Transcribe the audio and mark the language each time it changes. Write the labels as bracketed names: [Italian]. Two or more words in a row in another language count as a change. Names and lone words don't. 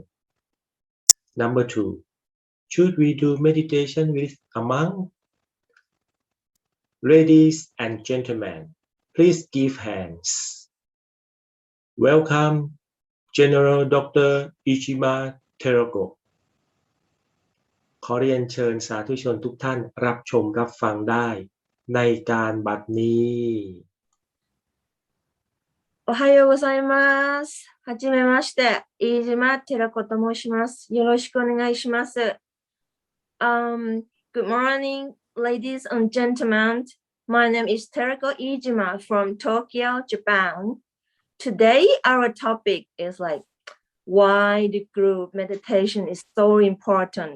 [English] Number 2, should we do meditation with a monk? Ladies and gentlemen, please give hands. Welcome, General Dr. [Thai] Iijima Terako ขอเรียนเชิญสาธุชนทุกท่านรับชมรับฟังได้ในการบัดนี้ [Japanese] おはようございます。はじめまして、飯島寺子と申します。よろしくお願いします。 [English] Good morning, ladies and gentlemen. My name is Terako Iijima from Tokyo, Japan. Today, our topic is like why the group meditation is so important.